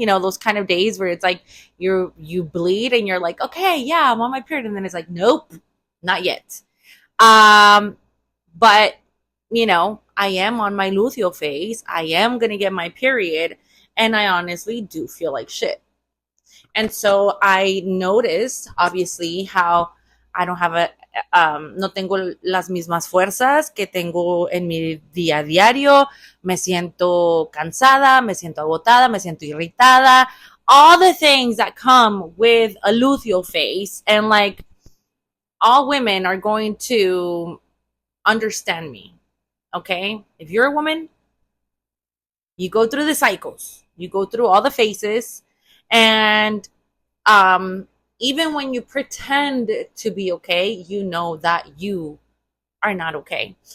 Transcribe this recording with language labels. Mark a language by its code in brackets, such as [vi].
[en] You know, those kind of days where it's like you bleed and you're like, okay, yeah, I'm on my period, and then it's like, nope, not yet. But you know, I am on my luteal phase. I am going to get my period. And I honestly do feel like shit. And so I noticed, obviously, how I don't have [es] no tengo las mismas fuerzas que tengo en mi día a diario. Me siento cansada, me siento agotada, me siento irritada. [en] All the things that come with a luteal phase. And like, all women are going to understand me. Okay? If you're a woman, you go through the cycles. You go through all the phases. And even when you pretend to be okay, you know that you are not okay.